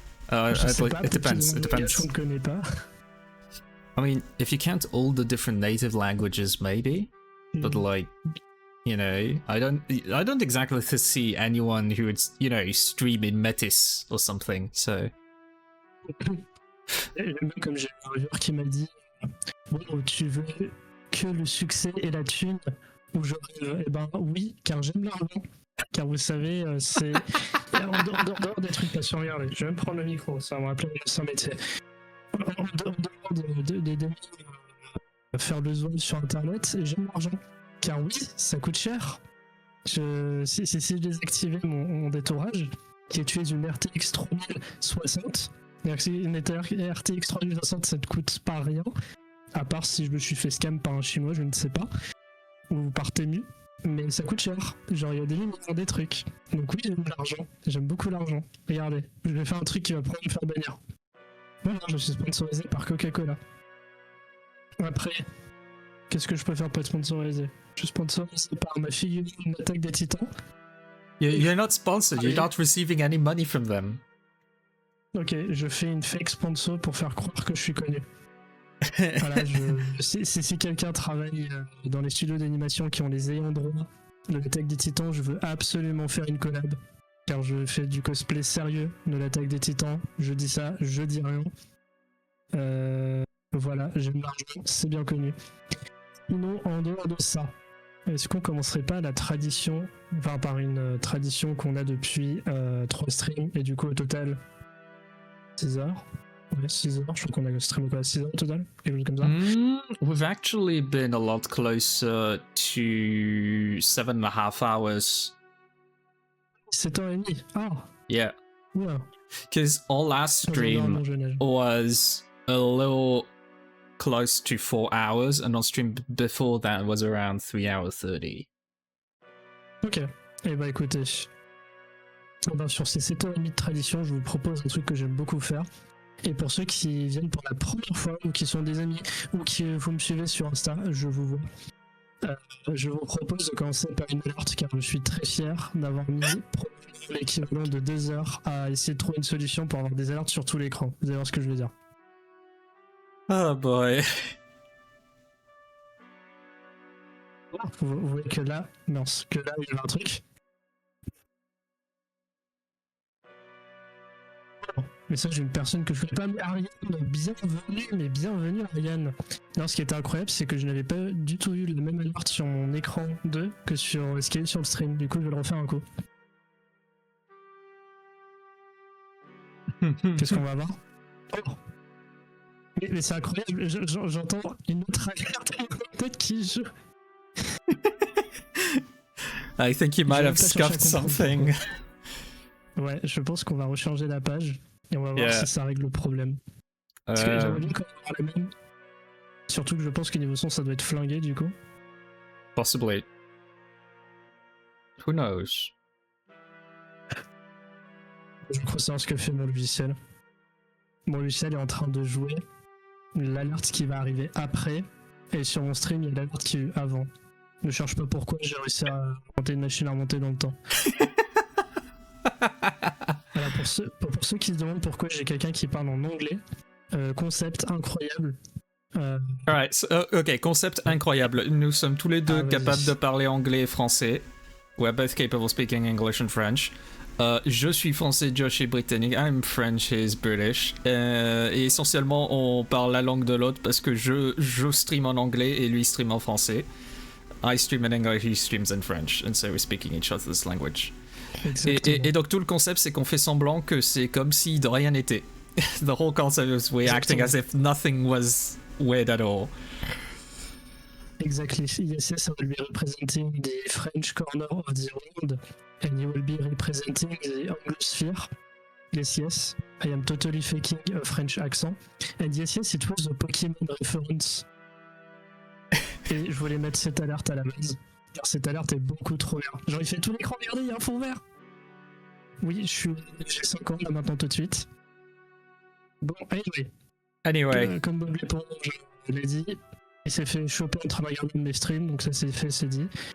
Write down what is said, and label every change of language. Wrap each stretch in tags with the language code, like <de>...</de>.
<en>It depends.</en> <fr>Je ne connais pas.</fr> <en>I mean, if you count all the different native languages, maybe, but like, you know, I don't exactly see anyone who would, you know, stream in Metis or something. So.</en> <fr>Comme j'ai un reviewer qui m'a dit, bon, tu veux que le succès et la thune ou je rêve? Eh ben oui, car j'aime l'argent. Car vous savez, c'est en dehors des trucs passion. Regardez, je vais me prendre le micro, ça va me rappeler mon métier. En dehors des faire le zoom sur internet, et j'aime l'argent. Car oui, ça coûte cher. Si je désactivais mon détourage, qui est tué d'une RTX 3060, une RTX 3060 ça ne coûte pas rien, à part si je me suis fait scam par un chinois, je ne sais pas, ou par Temu, mais ça coûte cher. Genre il y a des limites dans des trucs. Donc oui, j'aime l'argent, j'aime beaucoup l'argent. Regardez, je vais faire un truc qui va probablement me faire bannir. Voilà, je suis sponsorisé par Coca-Cola. Après, qu'est-ce que je peux faire pour être sponsorisé? Je suis sponsorisé par ma figurine Attaque des Titans.</fr> <en>You're not sponsored, you're not receiving any money from them.</en> <fr>Ok, je fais une fake sponsor pour faire croire que je suis connu. Voilà, si quelqu'un travaille dans les studios d'animation qui ont les ayants droit de l'Attaque des Titans, je veux absolument faire une collab. Car je fais du cosplay sérieux de l'Attaque des Titans. Je dis ça, je dis rien. Voilà, j'aime l'argent, c'est bien connu. Sinon, en dehors de ça, est-ce qu'on commencerait pas la tradition, enfin par une tradition qu'on a depuis 3 streams, et du coup au total 6 heures? Ouais, 6 heures, je crois qu'on a streamé quoi, 6 heures au total? Quelque chose comme ça?</fr> <en>We've actually been a lot closer to 7.5 hours.</en> <fr>7h30? Ah!</fr> <en>Yeah. Yeah. Because our last stream was a little close to 4 hours, and our stream before that was around 3 hours 30. Ok.</en> <fr>Eh bah écoutez, sur ces 7h30 de tradition, je vous propose un truc que j'aime beaucoup faire. Et pour ceux qui viennent pour la première fois, ou qui sont des amis, ou qui vous me suivez sur Insta, je vous vois. Je vous propose de commencer par une alerte, car je suis très fier d'avoir mis l'équivalent de 2 heures à essayer de trouver une solution pour avoir des alertes sur tout l'écran. Vous allez voir ce que je veux dire.</fr> <en>Oh boy.</en> <fr>Vous voyez que là, mince, que là, il y avait un truc. Message d'une personne que je connais pas, mais Ariane, bienvenue Ariane. Non, ce qui était incroyable, c'est que je n'avais pas du tout eu la même alerte sur mon écran 2 que sur ce qui est sur le stream. Du coup, je vais le refaire un coup. Qu'est-ce qu'on va voir? Oh. Mais c'est incroyable, j'entends une autre alerte peut-être qui joue.</fr> <en>I think you might have scuffed something.</en> <fr>Ouais, je pense qu'on va rechanger la page et on va voir si ça règle le problème. Parce que j'aimerais bien quand même avoir la même. Surtout que je pense que niveau son, ça doit être flingué du coup.</fr> <en>Possibly. Who knows?</en> <fr>Je crois savoir ce que fait mon logiciel. Mon logiciel est en train de jouer l'alerte qui va arriver après. Et sur mon stream, il y a l'alerte qui est avant. Ne cherche pas pourquoi j'ai réussi à monter une machine à remonter dans le temps. Voilà, pour ceux qui se demandent pourquoi j'ai quelqu'un qui parle en anglais, concept incroyable.</fr> <en>Alright, so, ok,</en> <fr>concept incroyable. Nous sommes tous les deux capables de parler anglais et français.</fr> <en>We're both capable of speaking English and French.</en> <fr>Je suis français, Josh est britannique.</fr> <en>I'm French, he's British.</en> <fr>Et essentiellement, on parle la langue de l'autre parce que je stream en anglais et lui stream en français.</fr> <en>I stream in English, he streams in French, and so we're speaking each other's language.</en> <fr>Et donc tout le concept, c'est qu'on fait semblant que c'est comme si de rien n'était.</fr> <en>The whole concept is we're acting as if nothing was weird at all. Exactly. Yes, I will be representing the French corner of the world, and you will be representing the Anglosphere. Yes, I am totally faking a French accent. And yes, it was a Pokémon reference.</en> <fr>Et je voulais mettre cette alerte à la base, car cette alerte est beaucoup trop bien. Genre, il fait tout l'écran, regardez, il y a un fond vert. Oui, j'ai 5 ans là maintenant tout de suite. Bon, anyway. Comme Bob l'éponge, je l'ai dit, il s'est fait choper en train de regarder mes streams, donc ça c'est fait, c'est dit.</fr>